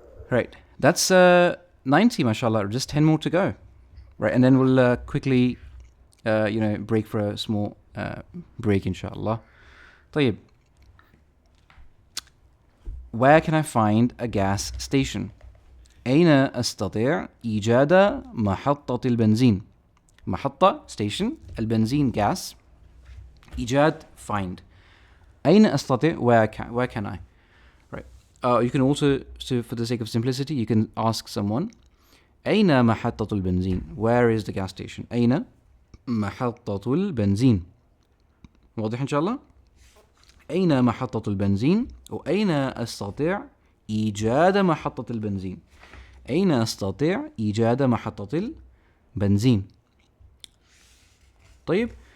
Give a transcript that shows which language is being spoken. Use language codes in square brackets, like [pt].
[en] Right, that's 90, mashallah, just 10 more to go. Right, and then we'll quickly, break for a small break, inshallah. [ar] طيب. [en] Where can I find a gas station? [ar] أين أستطيع إيجاد محطة البنزين? [en] محطة, station, البنزين, gas. إيجاد, find. [ar] أين أستطيع? [en] Where can I? Right. You can also, so for the sake of simplicity, you can ask someone, [ar] أين محطة البنزين? [en] Where is the gas station? [ar] أين محطة البنزين? واضح إن شاء الله؟ أين محطة البنزين؟ وأين أستطيع إيجاد محطة البنزين؟ أين أستطيع إيجاد محطة البنزين؟ طيب.